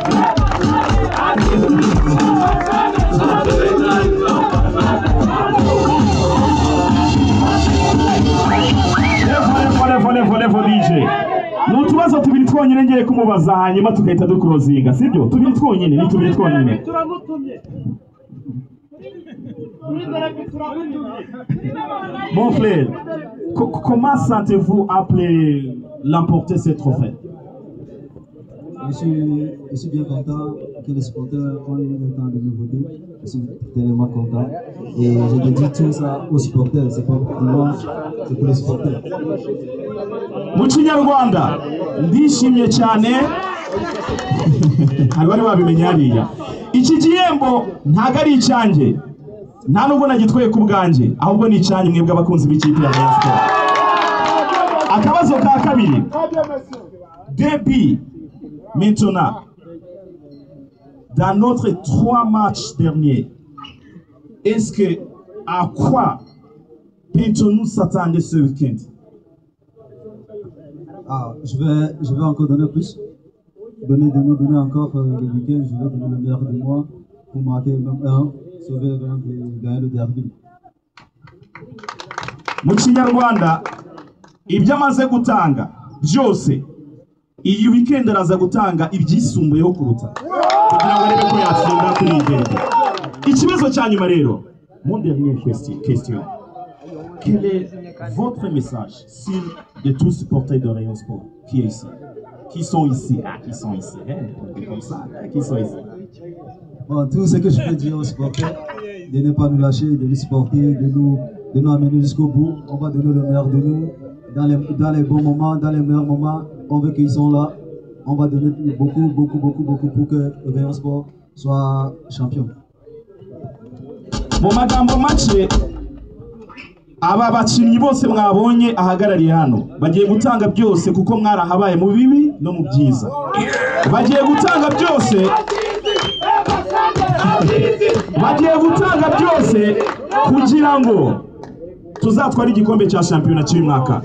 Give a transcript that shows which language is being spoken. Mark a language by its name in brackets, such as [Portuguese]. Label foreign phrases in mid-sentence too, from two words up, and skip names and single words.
[Kinyarwanda] levo DJ ni utubazo tubiri twonyine ngiye kumubaza hanyuma tugahita dukurozinga sibyo tubiri twonyine ni tubiri twonyine [French] Mon frère, comment sentez-vous après l'emporter ce trophée? Je suis bien content que les supporters ont eu le temps de me voter. Je suis tellement content. Et je dédie tout ça aux supporters. C'est pas pour moi, c'est pour les supporters. [Kinyarwanda] Mu Kinyarwanda ndishimye cyane abari babimenye hariya iki gihembo ntago ari icyanjye nta nubwo nagitwaye ku bwanjye ahubwo ni icyanjye mwebwe abakunzi b'ikipe ya Rayon Sports. Akabazo ka kabiri [French] depuis maintenant dans notre 3 matchs derniers est-ce que à quoi peut-on s'attendre ce week-end? Je vais encore donner plus. Donner encore le week-end. Je vais donner le meilleur de moi pour marquer même un, sauver le grand et gagner le derby. [Kinyarwanda] Mu Kinyarwanda ibyo amaze gutanga byose iyi weekend araza gutanga ibyisumbuyeho kuruta kugira ngo arebe ko yatsinda kuri igende. Ikibazo cya nyuma rero, [French] mon dernier question. Quel est votre message sur de tous supporters de Rayon Sports qui est ici? Qui sont ici? Qui sont ici? Comme ça, qui sont ici? Bon, tout ce que je peux dire aux supporters, de ne pas nous lâcher, de nous supporter, de nous amener jusqu'au bout. On va donner le meilleur de nous dans les bons moments, dans les meilleurs moments. On veut qu'ils sont là. On va donner beaucoup pour que le Rayon Sports soit champion. [Kinyarwanda] Mu magambo make aba bakinnyi bose mwabonye ahagarariye hano bagiye gutanga byose kuko mwarahabaye mu bibi no mu byiza. Bagiye gutanga byose kugira ngo tuzatwara igikombe cya shampiyona cy'uyu mwaka.